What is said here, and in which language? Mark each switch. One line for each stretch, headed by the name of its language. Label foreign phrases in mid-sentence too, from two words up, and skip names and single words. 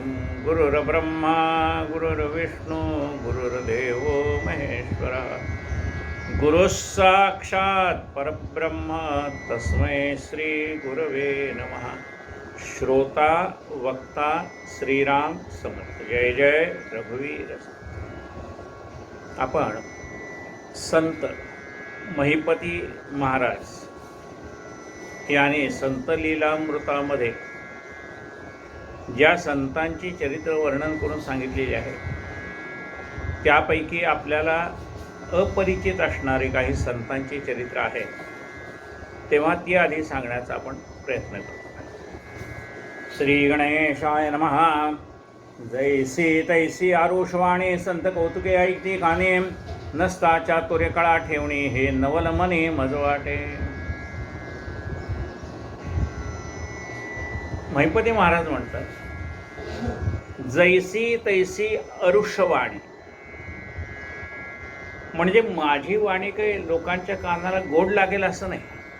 Sanskrit: गुरुर्ब्रह्मा गुरुर्विष्णु गुरुर्देवो महेश्वरः गुरुः साक्षात् परब्रह्म तस्मै श्री गुरवे नमः।
Marathi: श्रोता वक्ता श्रीराम समर्थ। जय जय रघुवीर। आपण संत महिपती महाराज याने संत लीलामृतामध्ये ज्या संतांची चरित्र वर्णन करून सांगितलेली आहे त्यापैकी आपल्याला अपरिचित असणारे काही संतांची चरित्र आहे, तेव्हा ती आधी सांगण्याचा आपण प्रयत्न करतो।
Sanskrit: श्री गणेशाय नमः।
Marathi: जैसी तैसी आरुषवाणी संत कौतुके ऐकती काने नसता चातुर्य कळा ठेवणी हे नवल मने मज वाटे। महिपती महाराज म्हणतात जैसी तैसी आरुषवाणी म्हणजे माझी वाणी काही लोकांच्या कानाला गोड लागेल असं नाही।